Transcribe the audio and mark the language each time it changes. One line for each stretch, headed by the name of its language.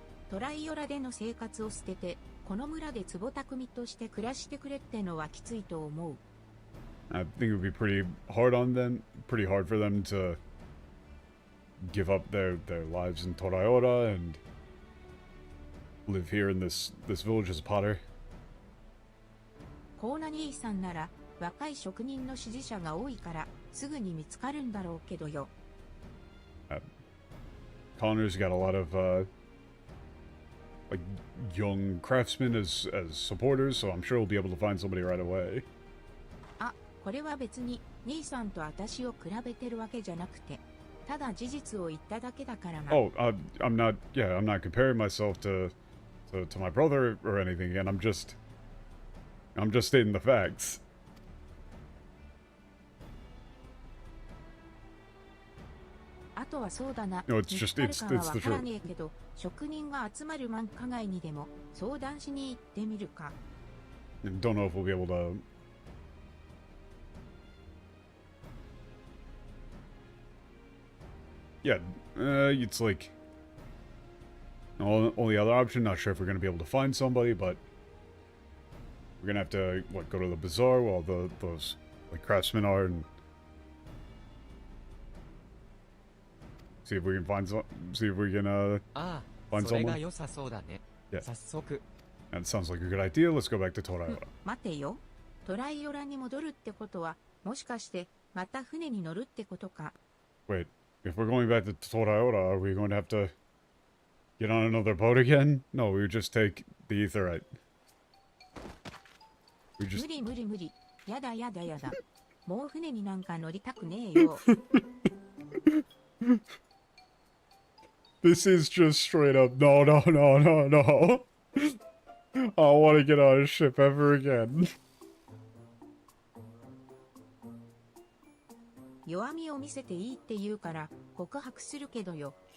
Japanese: トライオラでの生活を捨てて、この村で壺匠として暮らしてくれってのはきついと思う。
English: I think it would be pretty hard for them to give up their lives in Toraiora and live here in this village as a potter.
Japanese: コーナ兄さんなら若い職人の支持者が多いからすぐに見つかるんだろうけどよ。
English: Connor's got a lot of like young craftsmen as supporters, so I'm sure we'll be able to find somebody right away.
Japanese: あ、これは別に兄さんと私を比べてるわけじゃなくて、ただ事実を言っただけだからな。
English: Oh, I'm not comparing myself to my brother or anything, and I'm just stating the facts.
Japanese: あとはそうだな。
English: No, it's just it's the
Japanese: わから
English: truth.
Japanese: ねえけど、職人が集まる繁華街にでも相談しに行ってみるか。
English: And don't know if we'll be able to Yeah, it's like... Only other option, not sure if we're going to be able to find somebody, but... We're going to have to, what, go to the bazaar while those, like, craftsmen are, and... See if we can find some... See if we can, find someone. Yeah. That sounds like a good idea. Let's go back to Toraiora.
Japanese: 待てよ。トライオラに戻るってことは、もしかしてまた船に乗るってことか。
English: Wait, if we're going back to Toraiora, are we going to have to get on another boat again? No, we would just take the Aetherite. We just...
Japanese: 無理無理無理。やだやだやだ。もう船になんか乗りたくねえよ。
English: This is just straight up, no, no, no, no, no. I don't want to get on a ship ever again.
Japanese: 弱みを見せていいって言うから告白するけどよ。